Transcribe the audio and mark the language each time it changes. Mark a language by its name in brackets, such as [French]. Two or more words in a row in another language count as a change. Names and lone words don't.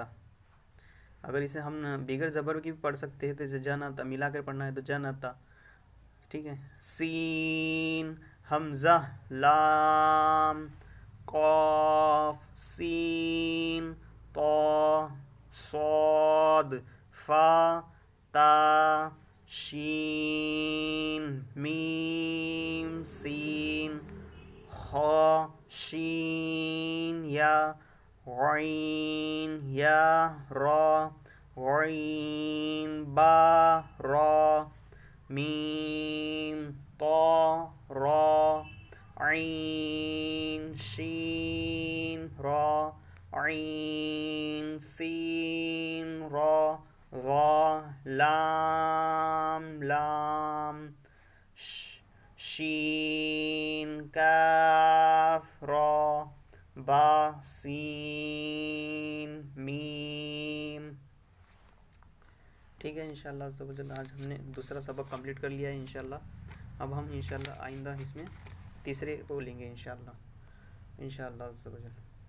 [Urdu] اگر اسے ہم بغیر زبر کی بھی پڑھ سکتے ہیں تو اسے جنتا ملا کر پڑھنا ہے تو جنتا, ٹھیک ہے. سین حمزہ لام قاف سین طا صاد فا تا شین میم سین خا شین یا عین یا را عین با را میم طا را عین شین را عین سین را غا لام لام شین کاف را با سین میم. ٹھیک ہے, انشاءاللہ آج ہم نے دوسرا سبق کمپلیٹ کر لیا ہے انشاءاللہ. اب ہم انشاءاللہ آئندہ اس میں تیسرے کو لیں گے انشاءاللہ.